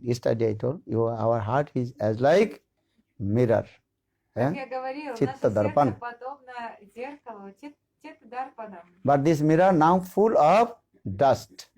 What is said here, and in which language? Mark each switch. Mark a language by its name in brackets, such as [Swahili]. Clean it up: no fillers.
[English] Yesterday I told you, our heart is as like mirror. [Russian] Как я говорил, наше Читта дарпан. сердце подобно зеркалу, Читта дарпанам. [English] But this mirror now full of dust.